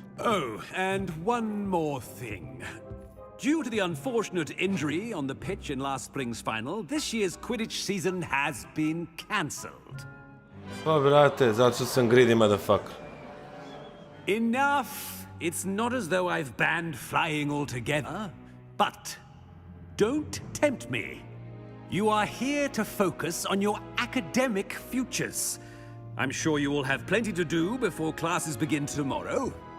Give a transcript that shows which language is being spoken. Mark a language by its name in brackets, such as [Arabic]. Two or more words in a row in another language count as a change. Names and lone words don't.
[English] Oh, and one more thing. Due to the unfortunate injury on the pitch in last spring's final, this year's Quidditch season has been cancelled. [Bosnian] Pa brate, zato što sam [English] greedy motherfucker. Enough! It's not as though I've banned flying altogether. But don't tempt me. You are here to focus on your academic futures. I'm sure you will have plenty to do before classes begin tomorrow.